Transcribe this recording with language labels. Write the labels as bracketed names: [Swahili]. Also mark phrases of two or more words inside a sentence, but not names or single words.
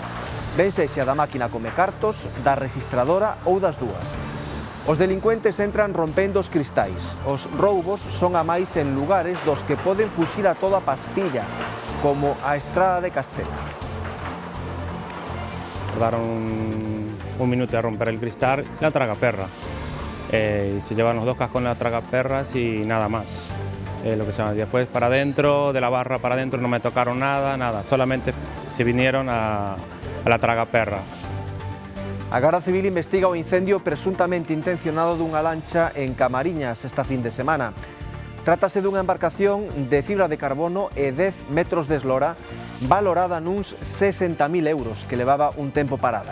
[Galician] Ben sexa da máquina come cartos, da registradora ou das dúas. Os delincuentes entran rompendo os cristais. Os roubos son a máis en lugares dos que poden fuxir a toda pastilla, como a Estrada de Castela. [Spanish] Tardaron un minuto a romper el cristal, la tragaperra. Y se llevan los dos cascos en la tragaperras y nada más. Lo que se llama. Después para adentro, de la barra para adentro no me tocaron nada. Solamente se vinieron a la tragaperra. [Galician] A Garda Civil investiga o incendio presuntamente intencionado dunha lancha en Camariñas esta fin de semana. Trátase dunha embarcación de fibra de carbono e 10 metros de eslora, valorada nuns 60.000 euros, que levaba un tempo parada.